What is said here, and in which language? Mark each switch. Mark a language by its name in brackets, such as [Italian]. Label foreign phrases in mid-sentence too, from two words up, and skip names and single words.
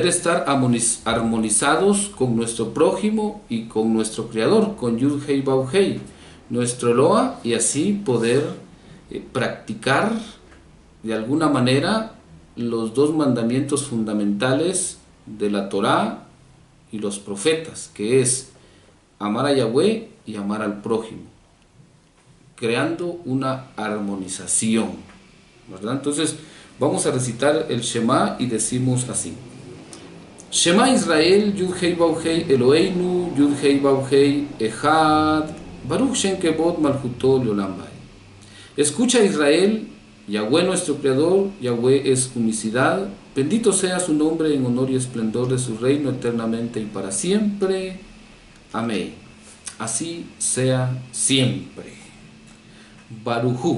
[Spanish] estar armonizados con nuestro prójimo y con nuestro Creador, con Yud Hei Vav Hei, nuestro Eloa, y así poder practicar de alguna manera los dos mandamientos fundamentales de la Torá y los profetas, que es amar a Yahweh y amar al prójimo, creando una armonización, ¿verdad? Entonces vamos a recitar el Shema y decimos así: [Hebrew] שמע ישראל יוד הא ואו הא אלוהינו יוד הא ואו הא אחד ברוך שם כבוד מלכותו לעולם ועד. [Spanish] Escucha, Israel, Yahweh nuestro Creador, Yahweh es unicidad, bendito sea su nombre en honor y esplendor de su reino eternamente y para siempre. Amén. Así sea siempre. Barujú.